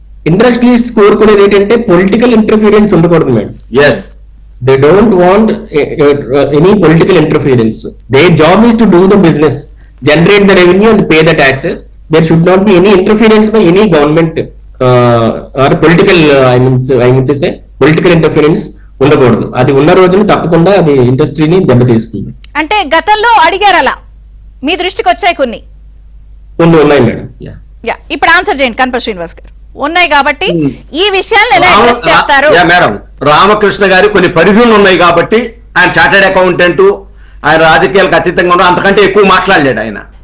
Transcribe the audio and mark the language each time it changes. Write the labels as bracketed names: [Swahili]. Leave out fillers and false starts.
[Telugu] Industrialist కోరుకునేది ఏంటంటే political interference ఉండకూడదు madam. [English] They don't want any political interference. Their job is to do the business, generate the revenue and pay the taxes. There should not be any interference by any government or political, I mean to say, political interference [Telugu] ఉండకూడదు. అది ఉన్న రోజున తప్పకుండా అది ఇండస్ట్రీని దెబ్బతీస్తుంది. అంటే గతంలో అడిగారు, అలా మీ దృష్టికి వచ్చాయి కొన్ని ఉన్నాయి మేడం. ఇప్పుడు ఆన్సర్ చేయండి కనప శ్రీనివాస్ గారు. ఉన్నాయి కాబట్టి ఈ విషయాలను ఎలా అడ్రస్ చేస్తారు? మేడం, రామకృష్ణ గారి కొన్ని పరిధులు ఉన్నాయి కాబట్టి ఆయన చార్టెడ్ అకౌంటెంట్, ఆయన రాజకీయాలకు అతీతంగా ఉన్నారు, అంతకంటే ఎక్కువ మాట్లాడలేడు ఆయన.